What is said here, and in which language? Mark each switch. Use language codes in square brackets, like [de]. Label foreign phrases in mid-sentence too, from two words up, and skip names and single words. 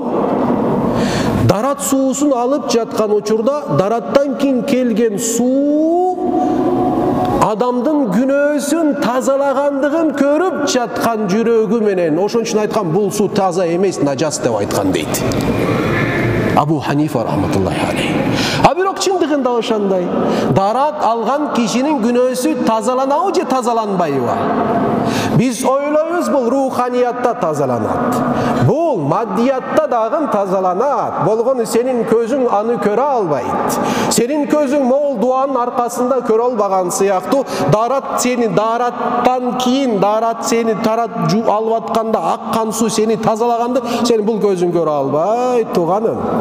[ky] Дарат суусун алып жаткан учурда дараттан кийин келген суу адамдын күнөөсүн тазалагандыгын көрүп жаткан жүрөгү менен ошон үчүн айткан бул суу таза эмес, нажас деп айткан дейт. [ar] أبو حنيفة رحمة الله عليه. [ky] А бирок чындыгында ошондой. Дарат алган кишинин күнөөсү тазаланабы же тазаланбайбы? Биз ойлойбуз бул руханиятта тазаланат. Бул маддиятта дагы тазаланат. Болгону сенин көзүң аны көрө албайт. Сенин көзүң могул дуанын аркасында көрө албаган сыяктуу, дарат сени дараттан кийин дарат сени тарат алып атканда аккан суу сени тазалаганды сен бул көзүң көрө албайт, тууганым.